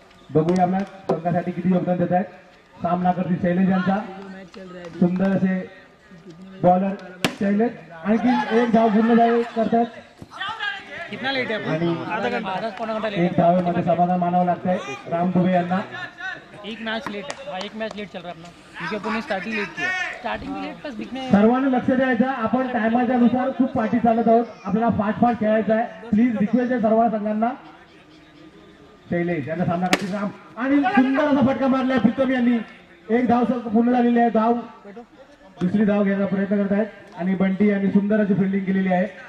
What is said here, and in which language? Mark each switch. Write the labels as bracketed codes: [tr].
[mr] बघूया आपल्या संघासाठी किती योगदान देत आहेत। सामना करतील शैलेश यांचा, सुंदर असे बॉलर शैलेश, आणखी एक धाव पूर्ण करतात। [hi] कितना लेट है? [mr] आणि [hi] आधा घंटा लेट [mr] एक धावेमध्ये समाधान मानावं लागतंय राम दुबे यांना। [hi] एक मैच लेट है, हाँ एक मैच लेट चल रहा है अपना, क्योंकि अपन ने स्टार्टिंग लेट किया, स्टार्टिंग भी लेट, बस दिखने [mr] सर्वांनी लक्ष द्यायचं, आपण टायमाच्या नुसार खूप पाठी चालत आहोत, आपल्याला फास्ट फास्ट खेळायचं आहे। प्लीज रिक्वेस्ट आहे सर्व संघांना। शैलेश यांचा सामना करतील राम आणि सुंदर असा फटका मारलाय प्रीतम यांनी। एक धाव पूर्ण झालेली आहे, धाव दुसरी धाव घ्यायचा प्रयत्न करत आहेत आणि बंटी यांनी सुंदर अशी फिल्डिंग केलेली आहे।